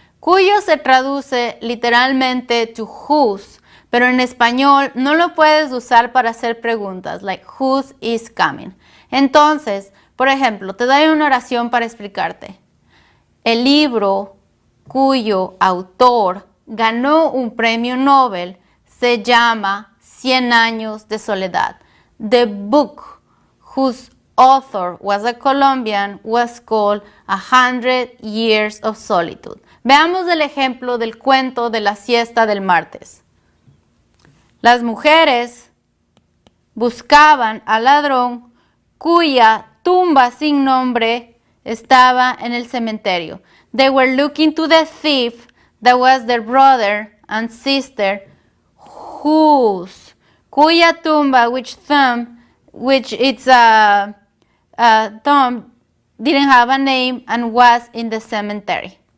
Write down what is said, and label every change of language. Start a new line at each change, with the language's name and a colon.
Spanish: Cuyo se traduce literalmente to whose, pero en español no lo puedes usar para hacer preguntas,
English: like whose is coming.
Spanish: Entonces, por ejemplo, te doy una oración para explicarte. El libro cuyo autor ganó un premio Nobel se llama 100 años de soledad.
English: The book whose author was a Colombian was called 100 Years of Solitude.
Spanish: Veamos el ejemplo del cuento de la siesta del martes. Las mujeres buscaban al ladrón cuya tumba sin nombre estaba en el cementerio.
English: They were looking to the thief that was their brother and sister,
Spanish: cuya tumba,
English: which its tomb didn't have a name and was in the cemetery.